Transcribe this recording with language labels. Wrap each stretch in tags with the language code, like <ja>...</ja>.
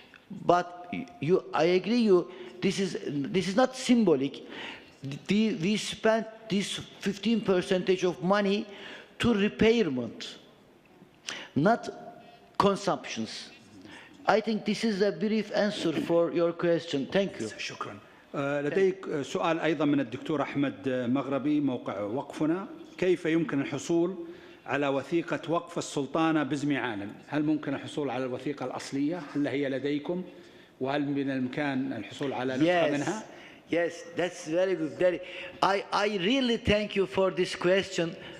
<en>But I agree. This is not symbolic. We spent this 15% of money to repairment, not consumptions. I think this is a brief answer for your question. Thank you.</en> <ar>شكرا. لديك سؤال أيضا من الدكتور أحمد مغربي، موقع وقفنا: كيف يمكن الحصول على وثيقة وقف السلطانة باسم عالم؟ هل ممكن الحصول على الوثيقة الأصلية؟ هل هي لديكم؟ وهل من الإمكان الحصول على نسخة منها؟</ar> <en>Yes, that's very good. I really thank you for this question,</en>